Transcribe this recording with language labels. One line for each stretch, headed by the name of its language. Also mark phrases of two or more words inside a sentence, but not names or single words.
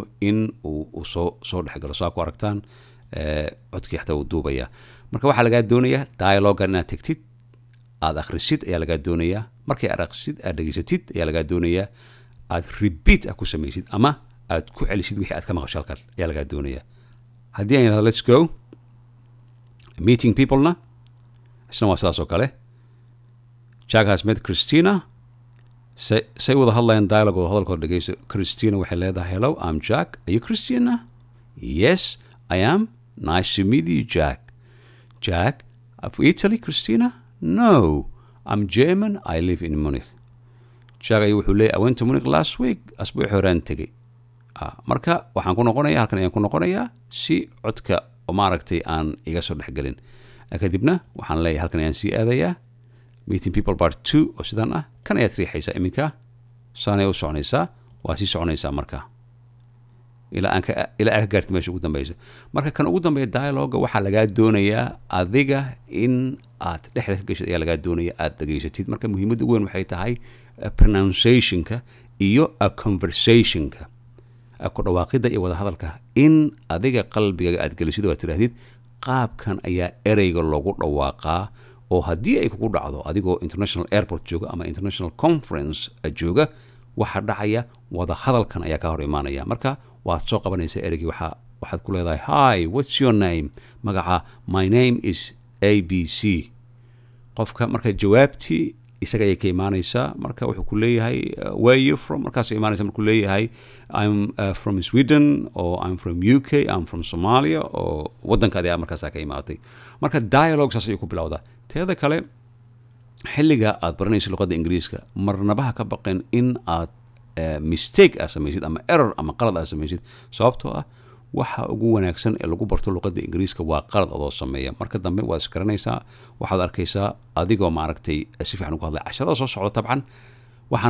Somali: in uu soo dhexgalo saa ku aragtaan codkii xataa uu duubaya marka waxaa lagaa doonayaa dialogue inaad tagtid aad akhrisid ayaa lagaa doonayaa markay aad akhrisid aad dhageysatid ayaa lagaa doonayaa aad repeat ku samaysid ama aad ku celisid wixii aad ka maqashay halkan ayaa lagaa doonayaa haddii aan yidhahdo
English: let's go meeting peoplena
Somali: isna waa sidaas oo kale
English: Jack has met Christina
Somali: say wada hadlayaan dialogue oo hadalkooda dhegeyso Christina waxay leedahay
English: hello I'm Jack are you Christina yes I am nice to meet you Jack of Italy Christina no I'm German I live in Munich
Somali: Jack ayuu wuxuu leeyahay
English: I went to Munich last week
Somali: asbuuci horaan tegey marka waxaan ku noqonayaa halkan ayaan ku noqonayaa si codka oo maaragtay aan iga soo dhexgelin kadibna waxaan leeyahay halkan ayaan sii aadayaa
English: meeting people part 2
Somali: oo sidan ah kan ayaad riixaysaa iminka saanay u soconaysaa waa sii soconaysaa marka ilaa aan ka gaartid meesha ugu dambaysa marka kan ugu dambeeya dialogue waxaa lagaa doonayaa adiga in aad dhexda ka gashid ayaa lagaa doonaya aad dhageysatid marka muhiimadda ugu weyn waxay tahay pronunciationka iyo conversationka ku dhawaaqida iyo wada hadalka in adiga qalbiga aad gelisid oo aad tiraahdid qaabkan ayaa ereyga loogu dhawaaqaa oo haddii ay kugu dhacdo adigoo
English: international airport
Somali: jooga ama
English: international conference
Somali: jooga waxa dhacaya wada hadalkan ayaa ka hor imaanaya marka waad soo qabanaysaa ereygii waxaad ku leedahay
English: hi what's your name
Somali: magaca
English: my name is ABC
Somali: qofka marka jawaabtii isaga ayay ka imaanaysaa marka wuxuu ku leeyahay
English: where you from
Somali: markaas imaanaysa markuu leeyahay
English: I'm from Sweden or I'm from UK I'm from Somalia
Somali: oo wadankaadi markaas ka imaatay marka dialogue saas ayuu ku bilowdaa teeda kale xilliga aad baranayso luqadda Ingiriiska marnabaha ka baqin in aad mistake aad samaysid ama error ama qalad aad samaysid sababtoo ah waxa ugu wanaagsan ee lagu barto luqadda Ingiriiska waa qalad adoo sameeya marka dambe waad iskaranaysaa waxaad arkaysaa adigoo maaragtay si fiican ugu hadlay casharada soo socda tabcan waxaan